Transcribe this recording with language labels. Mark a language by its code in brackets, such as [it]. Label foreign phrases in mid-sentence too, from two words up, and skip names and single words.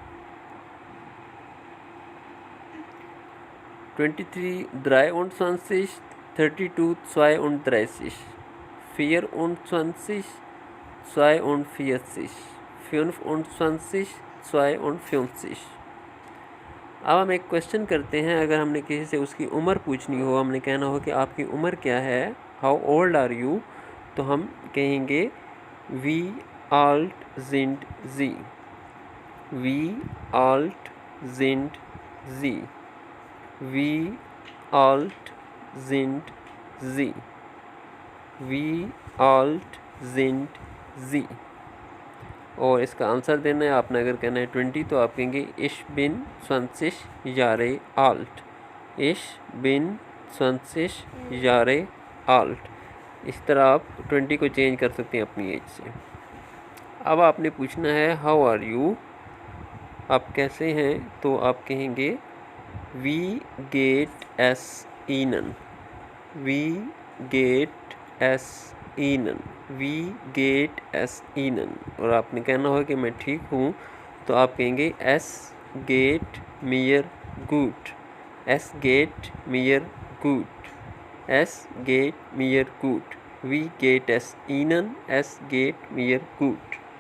[hi] 23, 23, 32, 32, 24, 42, 25, 52। अब हम एक क्वेश्चन करते हैं। अगर हमने किसी से उसकी उम्र पूछनी हो, हमने कहना हो कि आपकी उम्र क्या है, [en] how old are you, [hi] तो हम कहेंगे [de] Wie alt sind Sie, Wie alt sind Sie, Wie alt sind Sie, Wie alt sind Sie. [hi] और इसका आंसर देना है आपने। अगर कहना है 20 तो आप कहेंगे [de] ich bin 20 Jahre alt, ich bin 20 Jahre alt। [hi] इस तरह आप 20 को चेंज कर सकते हैं अपनी एज से। अब आपने पूछना है [en] how are you, [hi] आप कैसे हैं, तो आप कहेंगे [de] Wie geht es Ihnen, Wie geht es Ihnen, Wie geht es Ihnen. [hi] और आपने कहना हो कि मैं ठीक हूँ, तो आप कहेंगे [de] Es geht mir gut, Es geht mir gut, Es geht mir gut, Wie geht es Ihnen, Es geht mir gut.